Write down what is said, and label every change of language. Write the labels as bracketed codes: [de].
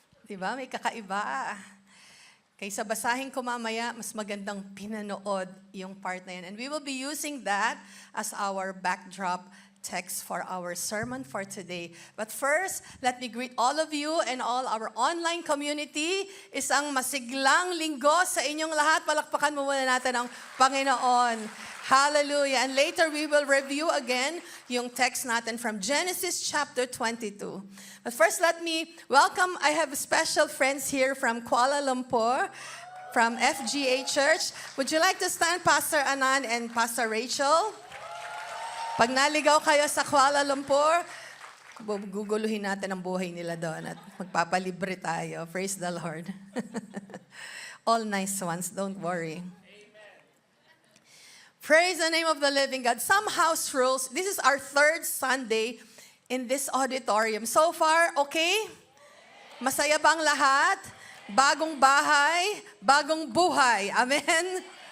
[tl] Diba, may kakaiba. Kaysa basahin ko mamaya, mas magandang pinanood yung part na yan. [en] And we will be using that as our backdrop text for our sermon for today. But first, let me greet all of you and all our online community. [tl] Isang masiglang linggo sa inyong lahat. Palakpakan mo muna natin ang Panginoon. Hallelujah. [en] And later we will review again yung text natin from Genesis chapter 22. But first, let me welcome, I have special friends here from Kuala Lumpur, from FGA Church. Would you like to stand, Pastor Anan and Pastor Rachel? [tl] Pag naligaw kayo sa Kuala Lumpur, guguluhin natin ang buhay nila doon at magpapalibre tayo. [en] Praise the Lord. All nice ones, don't worry. Praise the name of the living God. Some house rules. This is our 3rd Sunday in this auditorium. So far, okay? [tl] Masaya bang lahat? Bagong bahay, bagong buhay. Amen?